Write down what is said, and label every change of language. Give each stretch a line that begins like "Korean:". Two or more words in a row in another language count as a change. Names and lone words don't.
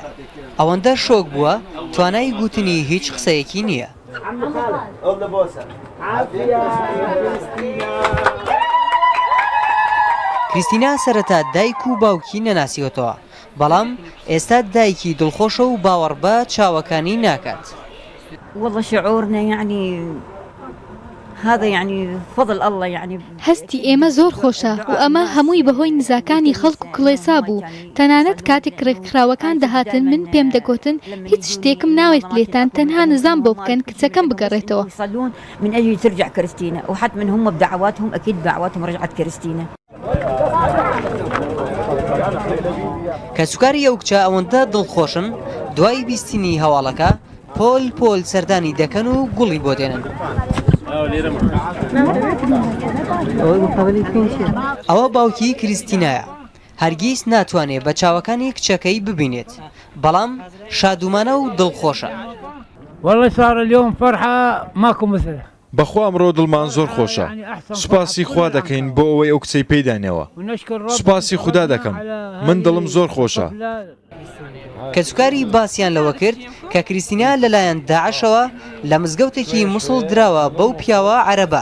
Central Kurdish: ئەوەندە شۆک بووە توانای گوتنی هیچ قسەیەکی نییە. کریستینا سەرەتا دایک و باوکی نەناسیوەتەوە، بەڵام ئێستا دایکی دڵخۆشە و باوەڕ بە چاوەکانی ناکات.
Arabic: والله شعورنا يعني هذا يعني فضل الله يعني
Central Kurdish: هەستی ئێمە زۆر خۆشە و ئەمە هەمووی بەهۆی نزاکانی خەڵک و کڵێسا بوو. تەنانەت کاتێک ڕێکخراوەکان دەهاتن من پێم دەگوتن هیچ شتێکم ناوێت لێتان تەنها نزام بۆ بکەن کچەکەم بگەڕێتەوە.
Arabic: يصلون من أجل ترجع كريستينا وحتما هم بدعواتهم أكيد بدعواتهم رجعت كريستينا.
Central Kurdish: کەسوکاری ئەو کچە ئەوەندە دڵخۆشن دوای بیستنی هەواڵەکە پۆل سەردانی دەکەن و گوڵی بۆ دێنن. ئەوە باوکی کریستینایە. هەرگیز ناتوانێت بە چاوەکانی کچەکەی ببینێت، بەڵام شادومانە و دڵخۆشە.
Arabic: والله صار اليوم فرحة ماكو مثله.
Central Kurdish: بەخوا ئەمڕۆ دڵمان زۆر خۆشە. سوپاسی خوا دەکەین بۆ ئەوەی ئەو کچەی پێدانەوە. سوپاسی خوددا دەکەم. من دڵم زۆر خۆشە. کەسوکاری باسییان لەوە کرد کە کریستینا لەلایەن داعشەوە لە مزگەوتێکی موسڵ دراوە بەو پیاوە عەرەبە.